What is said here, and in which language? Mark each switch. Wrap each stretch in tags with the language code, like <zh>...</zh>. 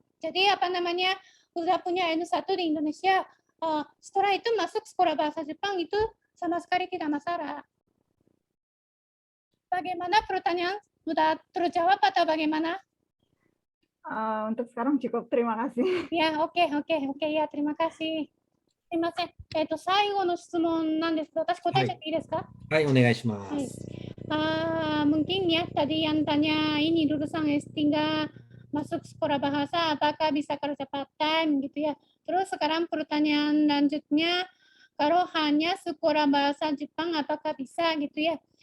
<id>Jadi apa namanya, udah punya N1 di Indonesia, setelah itu masuk sekolah bahasa Jepang itu sama sekali tidak masalah. Bagaimana pertanyaan? Sudah terjawab atau bagaimana? Untuk sekarang cukup, terima kasih. Ya, oke, ya, terima kasih.</id> <ja>すみません。最後の質問なんですけど、私答えちゃっていいですか？はい、お願いします。</ja> <id>Mungkin ya tadi yang tanya ini lulusan S3 masuk sekolah bahasa, apakah bisa kerja part time gitu ya. Terus sekarang pertanyaan lanjutnya, kalau hanya sekolah bahasa Jepang apakah bisa gitu ya.</id>